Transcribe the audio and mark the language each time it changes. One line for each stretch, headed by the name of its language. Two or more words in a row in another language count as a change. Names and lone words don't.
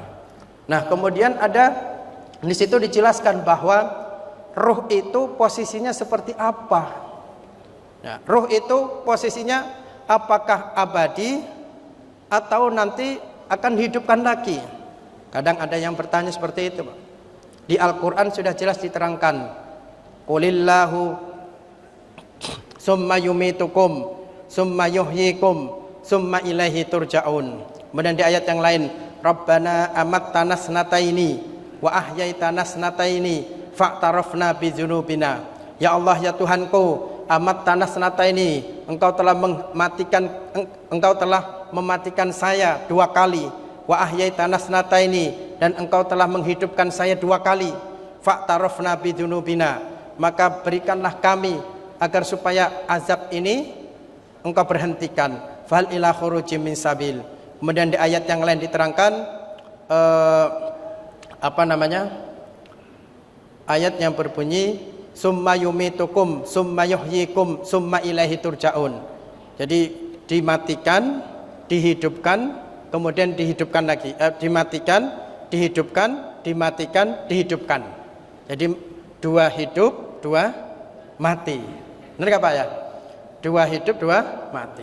Indonesian: Nah, kemudian ada di situ dijelaskan bahwa ruh itu posisinya seperti apa. Nah, ruh itu posisinya apakah abadi atau nanti akan dihidupkan lagi. Kadang ada yang bertanya seperti itu, Pak. Di Al-Quran sudah jelas diterangkan,
Arabic: قل الله ثم يميتكم ثم يحييكم ثم إليه ترجعون.
Indonesian: Kemudian di ayat yang lain,
Arabic: ربنا أمتنا اثنتين وأحييتنا اثنتين فاعترفنا بذنوبنا.
Indonesian: Ya Allah, ya Tuhanku,
Arabic: أمتنا اثنتين,
Indonesian: engkau telah mematikan saya 2 kali.
Arabic: وأحييتنا اثنتين,
Indonesian: dan engkau telah menghidupkan saya 2 kali.
Arabic: فاعترفنا بذنوبنا,
Indonesian: maka berikanlah kami agar supaya azab ini engkau berhentikan.
Arabic: فهل إلى خروج من سبيل.
Indonesian: Kemudian di ayat yang lain diterangkan ayat yang berbunyi
Arabic: ثم يميتكم ثم يحييكم ثم إليه ترجعون.
Indonesian: Jadi dimatikan, dihidupkan, kemudian dihidupkan lagi. Dimatikan, dihidupkan, dimatikan, dihidupkan. Jadi 2 hidup, 2 mati. Benar Pak ya? 2 hidup, 2 mati.